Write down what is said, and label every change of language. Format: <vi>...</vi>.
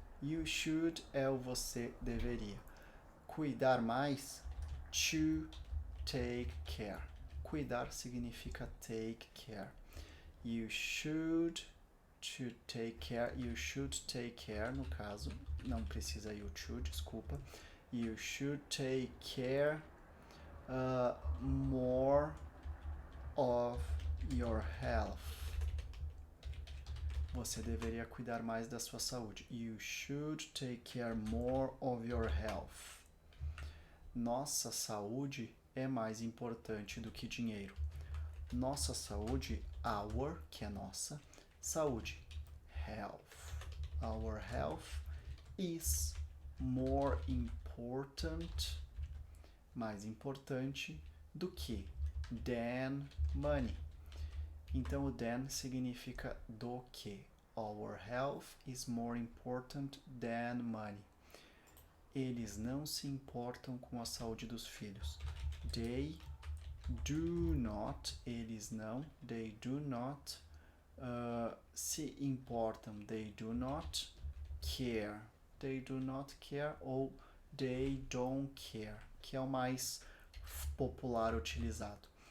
<en>You should</en> <pt>é o você deveria. Cuidar mais,</pt> <en>to take care.</en> <pt>Cuidar significa</pt> <en>take care. You should to take care. You should take care,</en> <pt>no caso, não precisa</pt> <en>you to,</en> <pt>desculpa.</pt> <en>You should take care more of your health.</en> <pt>Você deveria cuidar mais da sua saúde.</pt> <en>You should take care more of your health.</en> <pt>Nossa saúde é mais importante do que dinheiro. Nossa saúde, our, que é nossa, saúde, health.</pt> <en>Our health is more important,</en> <pt>mais importante do que</pt> <en>than money.</en> <pt>Então, o than significa do que.</pt> <en>Our health is more important than money.</en> <pt>Eles não se importam com a saúde dos filhos.</pt> <en>They do not,</en> <pt>eles não,</pt> <en>they do not</en> <pt>se importam.</pt> <en>They do not care. They do not care ou they don't care,</en> <pt>que é o mais popular utilizado.</pt>